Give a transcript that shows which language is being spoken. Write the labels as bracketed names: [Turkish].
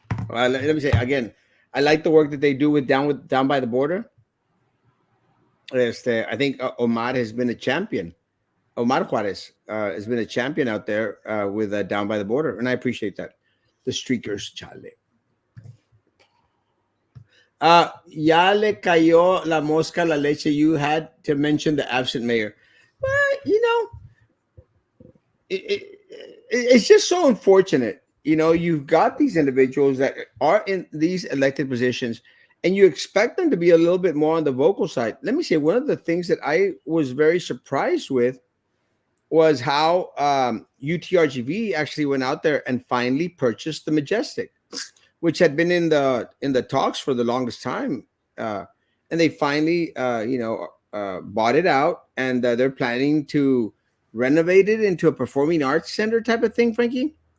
[English] Let me say again, I like the work that they do with down by the border. I think Omar has been a champion. Omar Juarez has been a champion out there with down by the border, and I appreciate that. The streakers, chale. [Spanish] Ya le cayó la mosca la leche. [English] You had to mention the absent mayor. Well, it's just so unfortunate. You've got these individuals that are in these elected positions, and you expect them to be a little bit more on the vocal side. Let me say, one of the things that I was very surprised with was how UTRGV actually went out there and finally purchased the Majestic, which had been in the talks for the longest time, and they finally bought it out, and they're planning to renovate it into a performing arts center type of thing, Frankie.